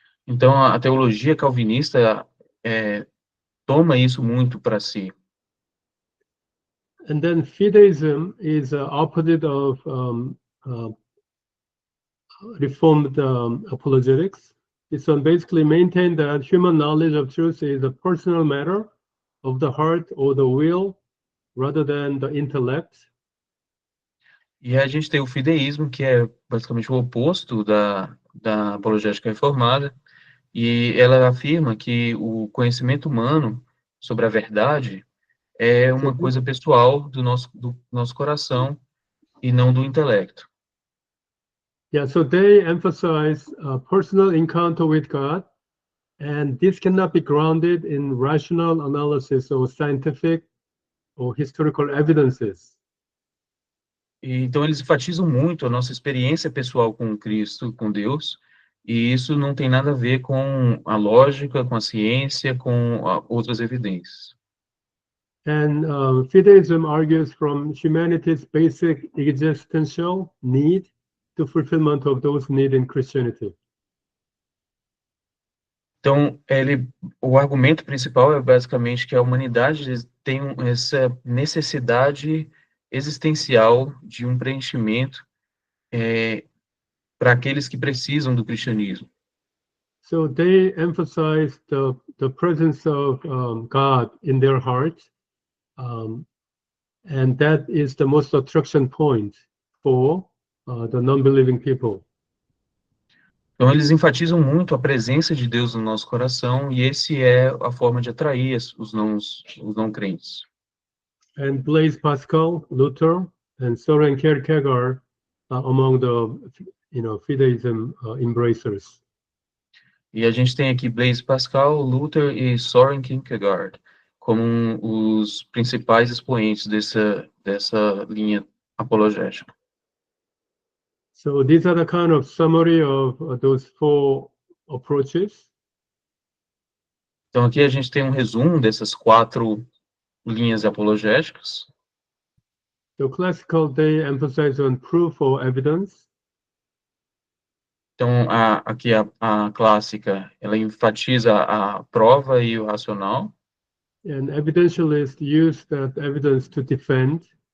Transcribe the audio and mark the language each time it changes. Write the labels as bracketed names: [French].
[Portuguese] Então, a teologia calvinista toma isso muito para si. [English] And then fideism is opposite of Reformed apologetics. It's basically maintain that human knowledge of truth is a personal matter of the heart or the will, rather than the intellect. [Portuguese] E a gente tem o fideísmo, que é basicamente o oposto da apologética reformada, e ela afirma que o conhecimento humano sobre a verdade é uma coisa pessoal do nosso coração e não do intelecto. [English] Yeah, so they emphasize personal encounter with God, and this cannot be grounded in rational analysis or scientific or historical evidences. [Portuguese] E, então, eles enfatizam muito a nossa experiência pessoal com Cristo, com Deus, e isso não tem nada a ver com a lógica, com a ciência, com outras evidências. [English] And fideism argues from humanity's basic existential need to fulfillment of those needs in Christianity. [Portuguese] Então, o argumento principal é basicamente que a humanidade tem essa necessidade existencial de um preenchimento para aqueles que precisam do cristianismo. [English] So they emphasize the presence of God in their heart, and that is the most attraction point for the non-believing people. [Portuguese] Então, eles enfatizam muito a presença de Deus no nosso coração, e esse é a forma de atrair os não crentes. [English] And Blaise Pascal, Luther, and Soren Kierkegaard are among the fideism embracers. [Portuguese] E a gente tem aqui Blaise Pascal, Luther e Soren Kierkegaard como os principais expoentes dessa linha apologética. [English] So these are the kind of summary of those four approaches. [Portuguese] Então aqui a gente tem um resumo dessas 4 linhas apologéticas. [English] The classical, they emphasize on proof or evidence. [Portuguese] Então aqui a clássica, ela enfatiza a prova e o racional. [English] And evidentialists use that evidence to defend.